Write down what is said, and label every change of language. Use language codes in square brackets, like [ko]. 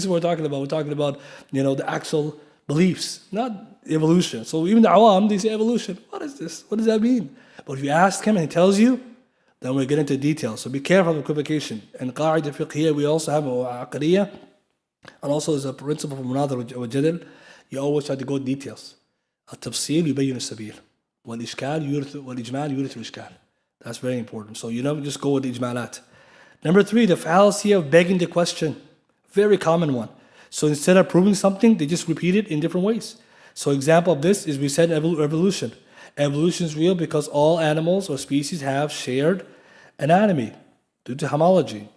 [en] This is what we're talking about. We're talking about, the actual beliefs, not evolution. So even the awam, they say evolution. What is this? What does that mean? But if you ask him and he tells you, then we get into details. So be careful of equivocation. And qaida fiqhiyya, we also have aqadiyya, and also there's a principle from another wajadil. You always try to go details. [ar] التفصيل يبين السبيل والإشكال والإجمال يورث الإشكال. [en] That's very important. So you never just go with the ijmalat. Number 3, the fallacy of begging the question. Very common one. So instead of proving something, they just repeat it in different ways. So example of this is we said evolution. Evolution is real because all animals or species have shared anatomy due to homology.